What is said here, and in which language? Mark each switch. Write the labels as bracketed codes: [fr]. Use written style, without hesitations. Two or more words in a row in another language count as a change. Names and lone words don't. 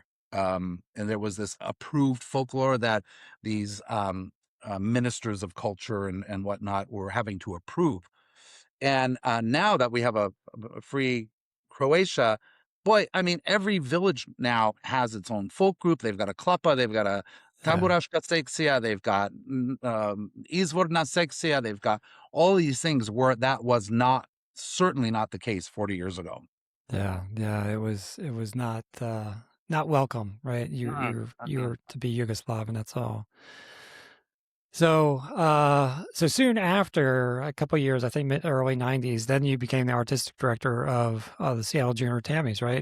[en] And there was this approved folklore that these ministers of culture and whatnot were having to approve. And now that we have a free Croatia, boy, I mean, every village now has its own folk group. They've got a klapa, they've got a Yeah. [hr] tamburaška sekcija, [en] they've got [hr] izvorna sekcija, [en] they've got all these things where that was certainly not the case 40 years ago. Yeah. Yeah. It was not welcome, right? You're to be Yugoslav, and that's all. So soon after a couple years, I think early '90s, then you became the artistic director of the Seattle Junior Tammies, right?